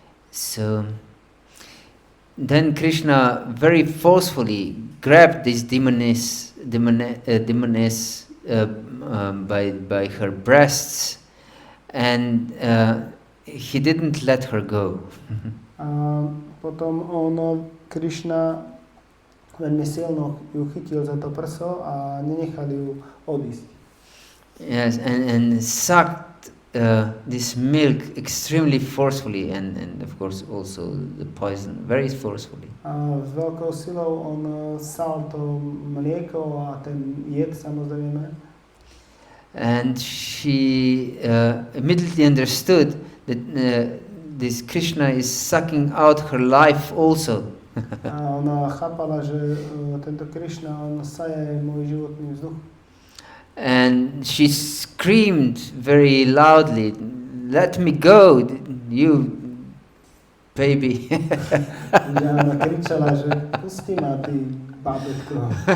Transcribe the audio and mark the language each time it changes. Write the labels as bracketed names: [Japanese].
[English] So then Krishna very forcefully grabbed this demoness by her breasts, and he didn't let her go. [Slovak] Potom Krishna veľmi silno ju chytil za to prso a nenechal ju odísť. [English] Yes, and sucked this milk extremely forcefully, and of course also the poison very forcefully. [Slovak] A s veľkou silou on sal to mlieko a ten jed, samozrejme. [English] And she immediately understood that this Krishna is sucking out her life also. [Slovak] A ona chápala, že tento Krishna, on saje môj životný vzduch. [English] And she screamed very loudly, "Let me go, you baby." [Slovak] Že ona kričala, že pusti ma, ty bábätko.